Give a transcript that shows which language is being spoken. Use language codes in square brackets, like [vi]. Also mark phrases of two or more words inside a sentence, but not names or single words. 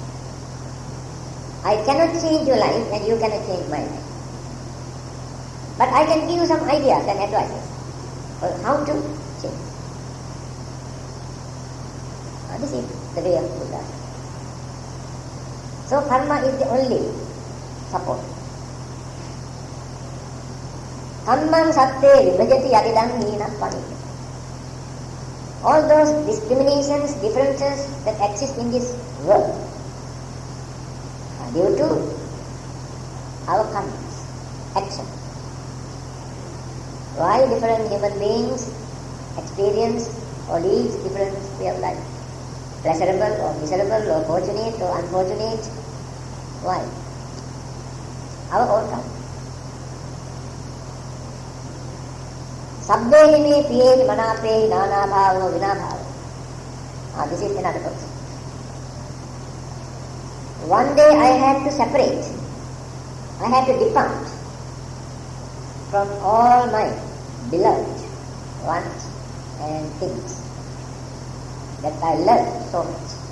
[en] I cannot change your life and you cannot change my life. But I can give you some ideas and advices for how to change. This is the way of Buddha. So karma is the only support. [pi] Kammam satte vibhajati adidam hina panika. [en] All those discriminations, differences that exist in this world are due to our karmas, action. Why different human beings experience or lead different way of life? Pleasurable or miserable or fortunate or unfortunate? Why? Our own karma. [pi] Sabbehi me piyehi manapehi nana bhavo vina bhavo. [en] This is another person. One day I had to separate. I had to depart from all my beloved ones and things that I love so much.